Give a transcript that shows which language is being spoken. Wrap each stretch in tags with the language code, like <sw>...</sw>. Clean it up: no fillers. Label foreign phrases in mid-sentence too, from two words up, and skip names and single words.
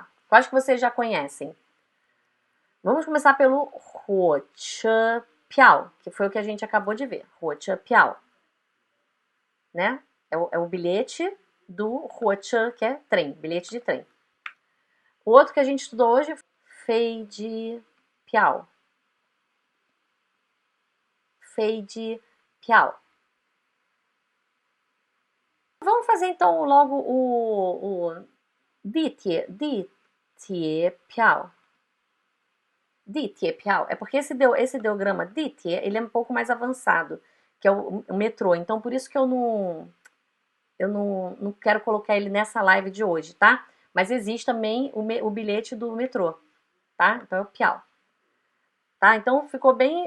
<pt>Quais que vocês já conhecem? Vamos começar pelo</pt> <zh>火车票,</zh> <pt>que foi o que a gente acabou de ver.</pt> <zh>火车票. Né?</zh> <pt>É o bilhete do Huoche, que é trem, bilhete de trem. O outro que a gente estudou hoje, Fei de 票，</pt> <zh>飞机票。</zh> <pt>Vamos fazer então logo o</pt> <zh>地铁票。地铁票.</zh> <pt>É porque esse ideograma 地铁, ele é um pouco mais avançado, que é o metrô. Então, por isso que eu não quero colocar ele nessa live de hoje, tá? Mas existe também o bilhete do metrô, tá? Então é o piau. Tá? Então ficou bem...</pt>